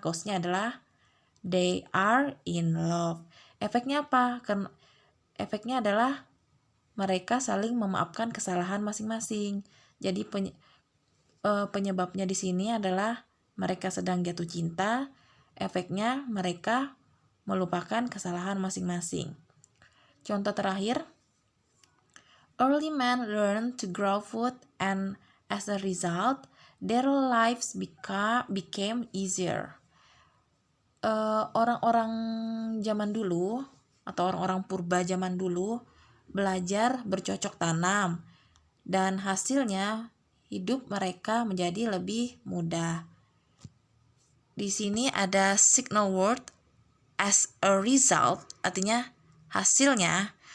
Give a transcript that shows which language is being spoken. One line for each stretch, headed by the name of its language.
Indonesian: Cause-nya adalah
English: they are in love.
Indonesian: Efeknya apa? Efeknya adalah mereka saling memaafkan kesalahan masing-masing. Jadi penyebabnya di sini adalah mereka sedang jatuh cinta. Efeknya mereka melupakan kesalahan masing-masing. Contoh terakhir,
English: early men learned to grow food and as a result, their lives became easier.
Indonesian: Orang-orang zaman dulu atau orang-orang purba zaman dulu belajar bercocok tanam dan hasilnya hidup mereka menjadi lebih mudah. Di sini ada signal word
English: as a result,
Indonesian: artinya hasilnya.